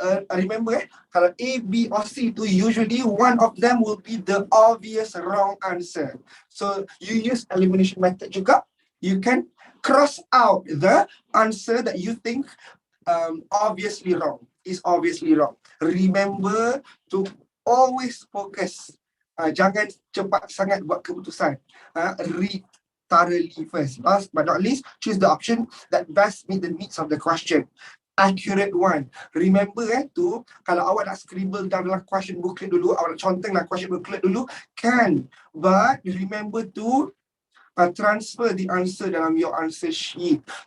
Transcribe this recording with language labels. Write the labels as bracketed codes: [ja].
[en] Remember, kalau A, B or C tu, usually one of them will be the obvious wrong answer. So you use elimination method juga. You can cross out the answer that you think obviously wrong. Is obviously wrong. Remember to always focus. [ms] Jangan cepat sangat buat keputusan. [en] Read thoroughly first. Last but not least, choose the option that best meet the needs of the question. Accurate one. Remember [ms] tu, kalau awak nak scribble dalam question booklet dulu, awak nak conteng dalam question booklet dulu, can. [en] But remember to transfer the answer dalam your answer sheet.